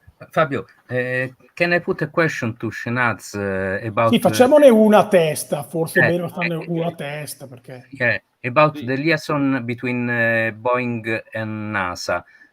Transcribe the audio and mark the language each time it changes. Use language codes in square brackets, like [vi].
[en] Fabio, can I put a question to Shehnaz about... [it] Sì, facciamone una a testa, forse è meglio farne una a testa, perché... [en] Yeah, about the liaison between Boeing and NASA.